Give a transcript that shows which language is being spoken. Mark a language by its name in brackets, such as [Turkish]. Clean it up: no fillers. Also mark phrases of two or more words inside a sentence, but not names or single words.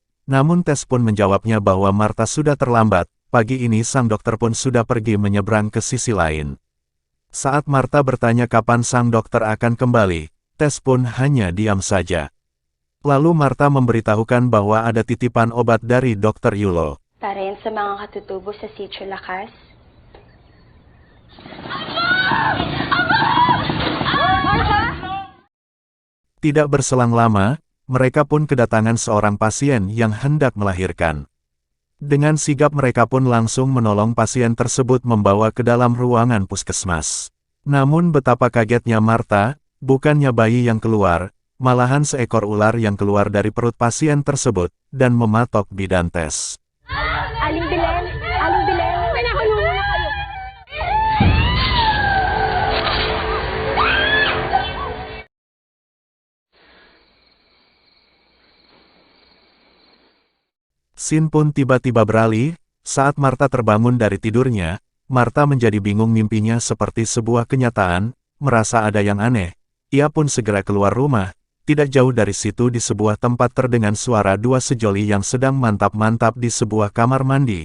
[Indonesian] Namun Tess pun menjawabnya bahwa Marta sudah terlambat. Pagi ini sang dokter pun sudah pergi menyeberang ke sisi lain. Saat Marta bertanya kapan sang dokter akan kembali, Tess pun hanya diam saja. Lalu Marta memberitahukan bahwa ada titipan obat dari Dr. Yulo. [Filipino] Para yan sa mga katutubo sa Sitio Lakas. [Indonesian] Tidak berselang lama, mereka pun kedatangan seorang pasien yang hendak melahirkan. Dengan sigap mereka pun langsung menolong pasien tersebut membawa ke dalam ruangan puskesmas. Namun betapa kagetnya Marta, bukannya bayi yang keluar, malahan seekor ular yang keluar dari perut pasien tersebut, dan mematok bidan Tess. [Filipino] Aling Bilen! Aling Bilen! Pinahulungan na kayo! [Indonesian] Scene pun tiba-tiba beralih. Saat Marta terbangun dari tidurnya, Marta menjadi bingung, mimpinya seperti sebuah kenyataan, merasa ada yang aneh. Ia pun segera keluar rumah. Tidak jauh dari situ di sebuah tempat terdengar suara dua sejoli yang sedang mantap-mantap di sebuah kamar mandi.